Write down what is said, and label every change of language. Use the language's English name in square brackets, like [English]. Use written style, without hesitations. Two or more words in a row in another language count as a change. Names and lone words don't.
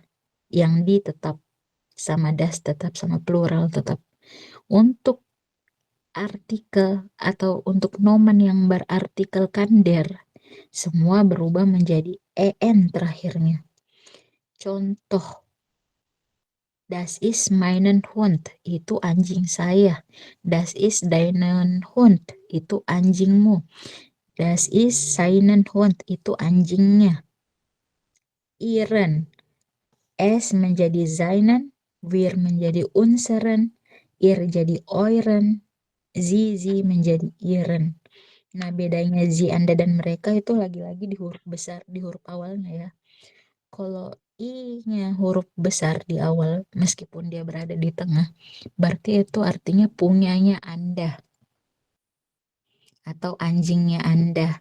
[Indonesian] Yang di tetap sama das tetap sama plural tetap. Untuk artikel atau untuk nomen yang berartikelkan der, semua berubah menjadi en terakhirnya. Contoh, [German] das ist meinen Hund, [Indonesian] itu anjing saya. [German] Das ist deinen Hund, [Indonesian] itu anjingmu. [German] Das ist seinen Hund, [Indonesian] itu anjingnya. Ihren, es menjadi seinen, wir menjadi unseren, ir jadi euren, sie menjadi ihren. Nah, bedanya sie, anda, dan mereka itu lagi-lagi di huruf besar, di huruf awalnya ya. Kalau i-nya huruf besar di awal, meskipun dia berada di tengah, berarti itu artinya punyanya Anda atau anjingnya Anda.